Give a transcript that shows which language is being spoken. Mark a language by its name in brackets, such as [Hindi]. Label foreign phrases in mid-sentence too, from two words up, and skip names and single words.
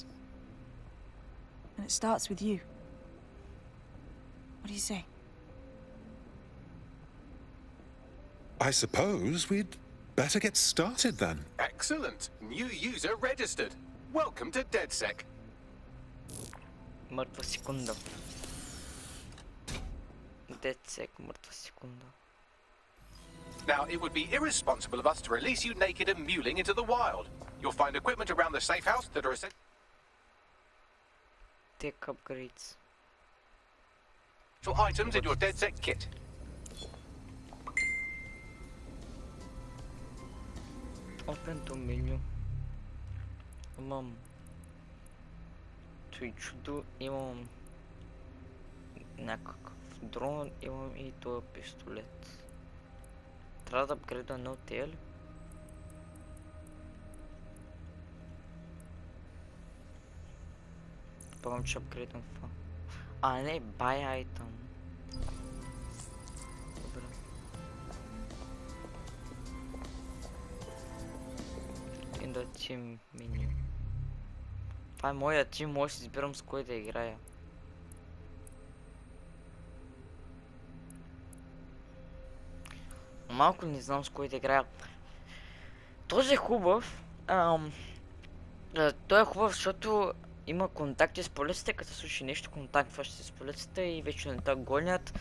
[English] And it starts with you. What do you say? I suppose we'd better get started then. Excellent. New user registered. Welcome to DedSec. [Bulgarian] Мъртва секунда. DedSec, мъртва секунда. [English] Now, it would be irresponsible of us to release you naked and mewling into the wild. You'll find equipment around the safe house that are essential. Tech upgrades. Items in your DedSec kit. Open to menu. [Bulgarian] Имам той чудо, имам някакъв дрон, имам и този пистолет. Трябва да апгрейда едно от тия ли? Пъвам, че апгрейдам това. А, не, [English] buy item. Добре. In the team menu. [Bulgarian] Това е моя тим, може да си избирам с кой да играя. Малко не знам с кой да играя. Този е хубав. Той е хубав, защото има контакти с полицията, като се случи нещо, контактваш се с полицията и вече не те гонят.